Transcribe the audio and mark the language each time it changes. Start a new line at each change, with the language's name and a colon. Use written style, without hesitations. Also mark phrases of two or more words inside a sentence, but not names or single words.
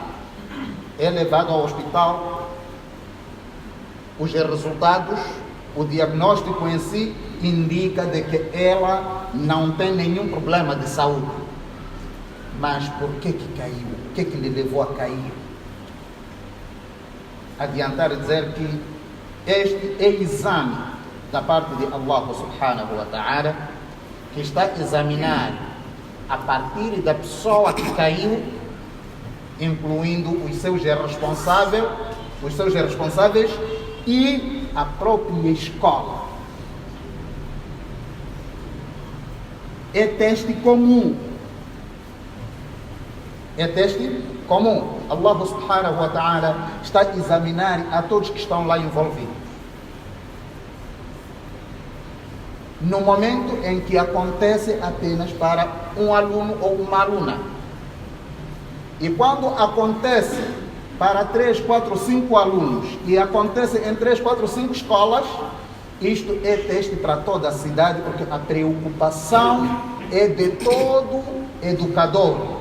Portuguese: É levado ao hospital, os resultados, o diagnóstico em si indica de que ela não tem nenhum problema de saúde. Mas por que caiu? O que lhe levou a cair? Adiantar dizer que este é exame da parte de
Arabic: الله سبحانه وتعالى,
Portuguese: que está a examinar a partir da pessoa que caiu, incluindo os seus responsáveis e a própria escola. É teste comum.
Arabic: الله سبحانه وتعالى
Portuguese: está a examinar a todos que estão lá envolvidos. No momento em que acontece apenas para um aluno ou uma aluna. E quando acontece para 3, 4, 5 alunos e acontece em 3, 4, 5 escolas, isto é teste para toda a cidade, porque a preocupação é de todo educador.